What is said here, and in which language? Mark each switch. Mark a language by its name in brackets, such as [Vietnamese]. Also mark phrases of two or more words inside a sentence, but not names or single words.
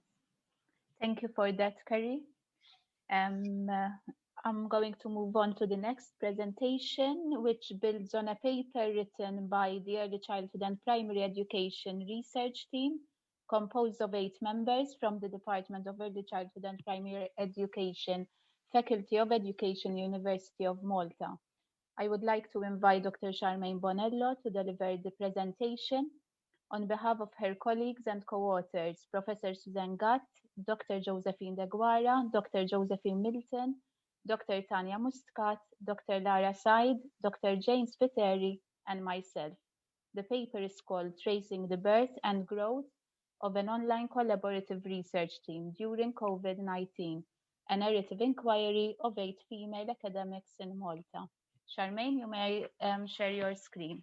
[English] Thank you for that, Kerry. I'm going to move on to the next presentation, which builds on a paper written by the Early Childhood and Primary Education Research Team, composed of 8 members from the Department of Early Childhood and Primary Education, Faculty of Education, University of Malta. I would like to invite Dr. Charmaine Bonello to deliver the presentation on behalf of her colleagues and co-authors, Professor Susan Gatt, Dr. Josephine De Guara, Dr. Josephine Milton, Dr. Tanya Muscat, Dr. Lara Said, Dr. James Viteri, and myself. The paper is called Tracing the Birth and Growth of an Online Collaborative Research Team During COVID-19, a narrative inquiry of 8 female academics in Malta. Charmaine, you may share your screen.